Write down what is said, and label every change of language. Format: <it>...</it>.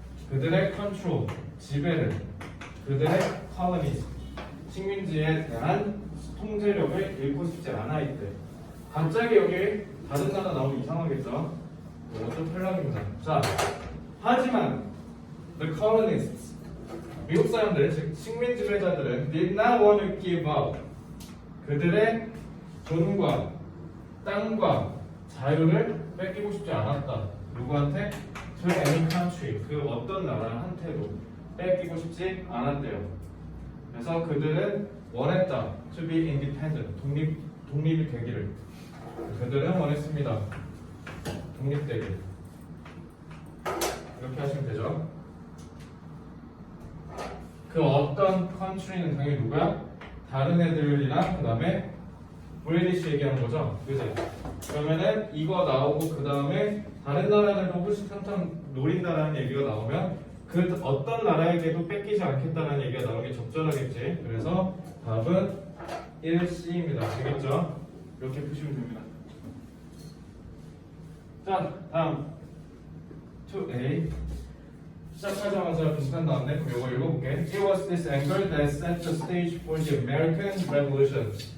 <ko>그들의 control, 지배를, 그들의 colonies, 식민지에 대한 통제력을 잃고 싶지 않아 있대. 갑자기 여기 다른 나라 나오면 이상하겠죠? 이것도 탈락입니다. 자, 하지만</ko> <en>the colonists,</en> <ko>미국 사람들, 즉 식민 지배자들은</ko> <en>did not want to give up.</en> <ko>그들의 돈과 땅과 자유를 뺏기고 싶지 않았다. 누구한테?</ko> <en>To any country.</en> <ko>그 어떤 나라한테도 뺏기고 싶지 않았대요. 그래서 그들은 원했다.</ko> <en>To be independent.</en> <ko>독립이 되기를. 그들은 원했습니다. 독립되길. 이렇게 하시면 되죠. 그 어떤 country는 당연히 누구야? 다른 애들이랑 그 다음에 브리티시 얘기하는 거죠. 그지? 그러면은 이거 나오고 그 다음에 다른 나라들도 호시탐탐 노린다라는 얘기가 나오면 그 어떤 나라에게도 뺏기지 않겠다는 얘기가 나오는 게 적절하겠지. 그래서 답은 1C입니다. 되겠죠? 이렇게 푸시면 됩니다. 자, 다음 2A. 시작하자마자 비슷한 나왔네. 그럼 이거 읽어볼게.</ko> <en>It was this anger that set the stage for the American Revolution.</en>